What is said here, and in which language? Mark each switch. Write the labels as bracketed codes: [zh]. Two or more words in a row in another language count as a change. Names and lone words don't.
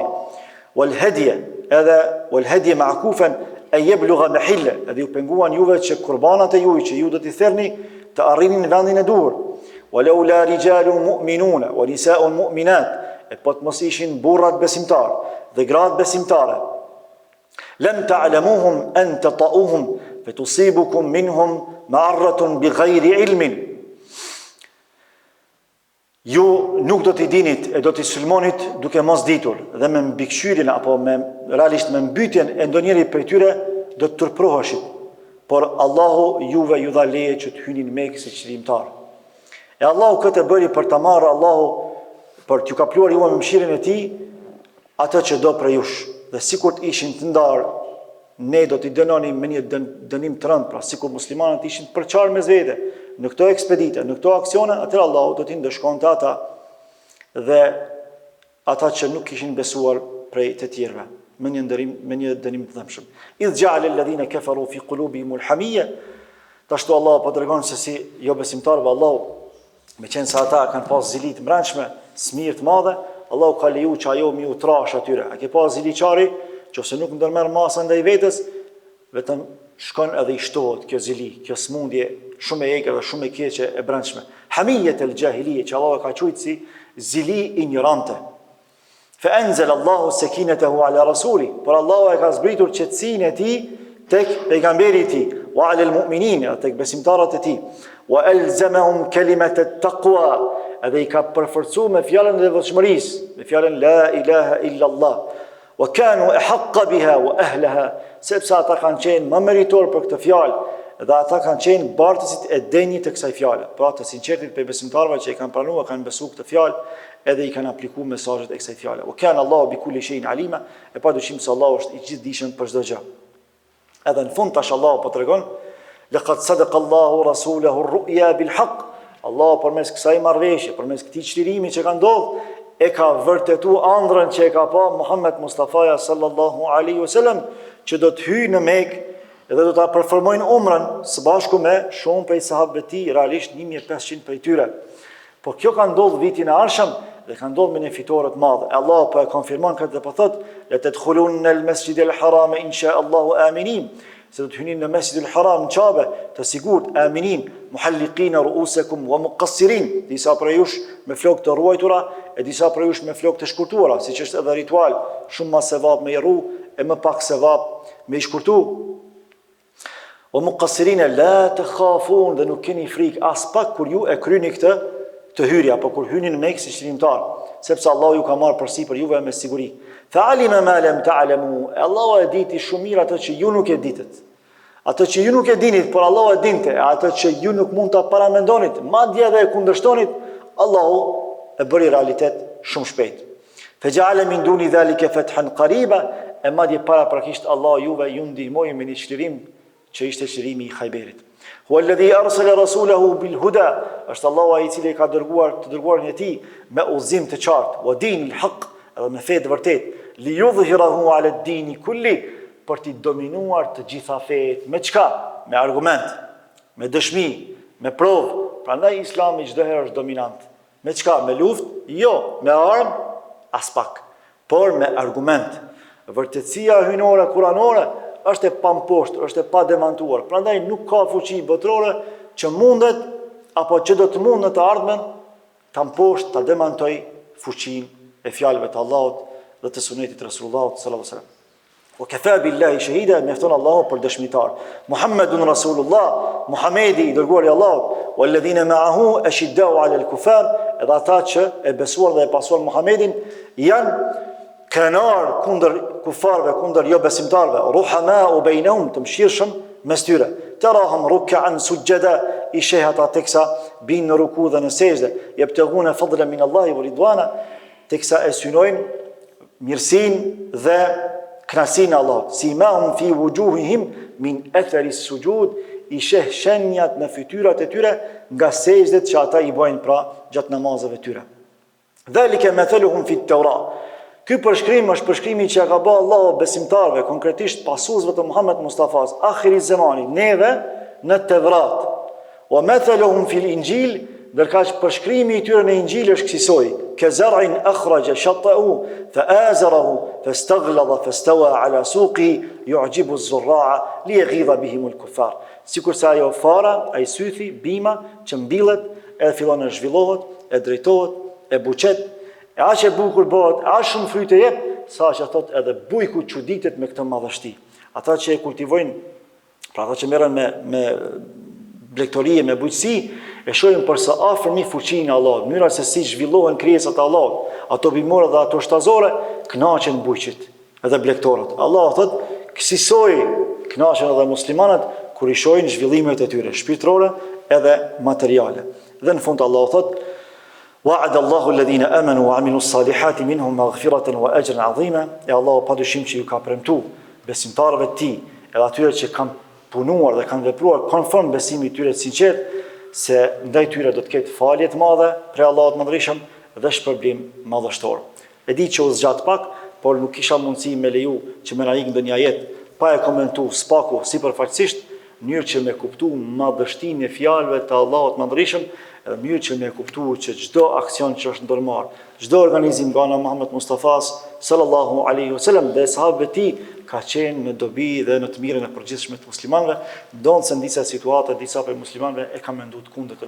[ar] والهدي معكوفا أن يبلغ محله, [sq] edhe ju penguan juve që qurbanat e juaj që ju do t'i therrni të arrinin vendin e duhur. [ar] ولولا رجال مؤمنون ونساء مؤمنات, [sq] e po të mos ishin burrat besimtar dhe gratë besimtare. [ar] لم تعلموهم أن تطئوهم فتصيبكم منهم معرة بغير علم. [sq] Ju nuk do t'i dinit e do t'i sulmonit duke mos ditur, dhe me mbikëqyrjen apo realisht me mbytjen e ndonjëri prej tyre do të turproheshit. Por Allahu juve ju dha leje që të hynin Mekë si qëllimtar. E Allahu këtë e bëri për të marrë Allahu për t'ju kapluar juve me mëshirën e tij atë që do prej jush. Dhe sikur të ishin të ndarë, ne do t'i dënonim me një dënim të rëndë, pra sikur muslimanët ishin të përqarë mes vete në këto ekspedite, në këto aksione, atëherë Allahu do t'i ndëshkonte ata dhe ata që nuk kishin besuar prej të tjerëve, me një dënim të dhëmshëm. [ar] إذ جعل الذين كفروا في قلوبهم الحمية, [sq] tashtu Allahu po tregon se si jo besimtarëve Allahu, me qenë se ata kanë pas zili të mbrëmshme, smirë të madhe, Allahu ka leju që ajo mi u trash atyre. A ke pas ziliqari, që ose nuk ndërmerr masa ndaj vetes, vetëm shkon edhe i shtohet kjo zili, kjo smundje shumë e egër dhe shumë e keqe e brendshme. [ar] حمية الجاهلية, [sq] që Allahu ka quajtur si zili ignorante. [ar] فأنزل الله سكينته على رسوله, [sq] por Allahu e ka zbritur qetësinë e tij tek pejgamberi i tij, [ar] وعلى المؤمنين, [sq] tek besimtarët e tij, [ar] وألزمهم كلمة التقوى, [sq] edhe i ka përforcuar me fjalën e devotshmërisë, me fjalën [ar] لا إله إلا الله. وكانوا أحق بها وأهلها, [sq] sepse ata kanë qenë më meritor për këtë fjalë dhe ata kanë qenë bartësit e denjit të kësaj fjale, pra të sinqertit për besimtarëve që i kanë pranuar, kanë besuar këtë fjalë, edhe i kanë aplikuar mesazhet e kësaj fjale. [ar] وكان الله بكل شيء عليما, [sq] e padyshim se Allahu është i gjithdijshëm për çdo gjë. Edhe në fund tash Allahu po tregon, [ar] لقد صدق الله رسوله الرؤيا بالحق. [sq] Allahu përmes kësaj marrëveshje, përmes këtij çlirimi që ka ndodhur, e ka vërtetuar ëndrrën që e ka pa Muhammed Mustafaja [ar] صلى الله عليه وسلم, [sq] që do të hyjë në Mekë edhe do ta performojnë umrën së bashku me shumë prej sahabëve të tij, realisht 1500 prej tyre. Po kjo ka ndodhur vitin e ardhshëm dhe ka ndodhur me një fitore të madhe. Allah po e konfirmon këtë dhe po thotë: [ar] "لتدخلن المسجد الحرام إن شاء الله آمنين." [sq] Se do të hyni në Mesjidul Haram në Qabe të sigurt, aminin, [ar] محلقين رؤوسكم ومقصرين, [sq] disa prej jush me flokë të ruajtura e disa prej jush me flokë të shkurtuara, siç është edhe ritual, shumë më sevap me i rru e më pak sevap me i shkurtu. [ar] ومقصرين لا تخافون, [sq] dhe nuk keni frikë as pak kur ju e kryni këtë të hyrja, apo kur hyni në Mekë si çlimtar, sepse Allah ju ka marrë përsipër juve me siguri. [ar] فعلم ما لم تعلموا, [sq] Allahu e diti shumë mirë atë që ju nuk e ditët. Atë që ju nuk e dinit, por Allahu e dinte, atë që ju nuk mund ta paramendonit, madje edhe e kundërshtonit, Allahu e bëri realitet shumë shpejt. [ar] فجعل من دون ذلك فتحا قريبا, [sq] e madje paraprakisht Allahu juve ju ndihmoi me një çlirim që ishte çlirimi i Khajberit. [ar] هو الذي أرسل رسوله بالهدى, [sq] është Allahu ai i cili ka dërguarin e tij me udhëzim të qartë, [ar] ودين الحق, [sq] edhe me fe të vërtet, [ar] ليظهره على الدين كله, [sq] për t'i dominuar të gjitha fejet. Me çka? Me argument, me dëshmi, me provë. Prandaj Islami çdo herë është dominant. Me çka? Me luftë? Jo, me armë as pak, por me argument. Vërtetësia hynore kuranore është e pamposhtur, është e pademantuar. Prandaj nuk ka fuqi botërore që mundet apo që do të mund në të ardhmen ta mposhtë, ta demantoj fuqinë e fjalëve të Allahut dhe të sunetit Rasulullahut [ar] صلى الله عليه وسلم. وكفى بالله شهيدا, [sq] mjafton Allahu për dëshmitar. [ar] محمد رسول الله, [sq] Muhamedi i dërguari i Allahut, [ar] والذين معه أشداء على الكفار, [sq] edhe ata që e besuar dhe e pasuar Muhamedin janë krenar kundër kufarve, kundër jo besimtarve, [ar] رحماء بينهم, [sq] të mëshirshëm mes tyre. [ar] تراهم ركعا سجدا, [sq] i shehat teksa bin në ruku dhe në sejdë, [ar] يبتغون فضلا من الله ورضوانا, [sq] teksa e synojnë mirësinë dhe kënaqësinë e Allahut. [ar] سيماهم في وجوههم من أثر السجود, [sq] i sheh shenjat në fytyrat e tyre nga sejdët që ata i bojnë pra gjatë namazeve tyre. [ar] ذلك مثلهم في التوراة. [sq] Ky përshkrim është përshkrimi që ka bërë Allahu besimtarve, konkretisht pasuesve të Muhammed Mustafas, [ar] آخر الزمان, [sq] neve në Tevrat. [ar] ومثلهم في الإنجيل, [sq] ndërka që përshkrimi i tyre në Injil është kësaj: [ar] كزرع أخرج شطأه فآزره فاستغلظ فاستوى على سوقه يعجب الزراع ليغيظ بهم الكفار. [sq] Sikur sa ajo fara, ai sythi, bima që mbillet, e fillon të zhvillohet, e drejtohet, e buqet, e aq e bukur bëhet, aq shumë fryte jep, sa që thot edhe bujku çuditet me këtë madhështi. Ata që e kultivojnë, pra ata që merren me blegtorie, me bujqësi, e shohin përse afërmi fuqinë e Allahut, mënyra se si zhvillohen krijesat e Allahut, ato bimore dhe ato shtazore, kënaqen bujqit, edhe blegtorët. Allah thot, kësaj kënaqen edhe muslimanët kur i shohin zhvillimet e tyre, shpirtërore edhe materiale. Dhe në fund Allah thot: [ar] وعد الله الذين آمنوا وعملوا الصالحات منهم مغفرة وأجرا عظيما. [sq] E Allahu padyshim që ju ka premtuar besimtarëve të tij, edhe atyre që kanë punuar dhe kanë vepruar konform besimit tyre të sinqert, se ndaj tyre do të ketë falje të madhe prej Allahut Madhërisëm dhe shpërblim madhështor. E di që u zgjat pak, por nuk kisha mundësi me leju që me na ik ndonjë ajet pa e komentu spaku sipërfaqësisht, në mënyrë që me kuptu madhështinë e fjalëve të Allahut Madhërisëm, edhe në mënyrë që me kuptu që çdo aksion që është ndërmarr, çdo organizim nga ana Muhammed Mustafas [ar] صلى الله عليه وسلم [sq] dhe sahabët e tij ka qenë në dobi dhe në të mirën e përgjithshme të muslimanëve, ndonë se në disa situata, disa për muslimanëve e ka menduar të kundërtën.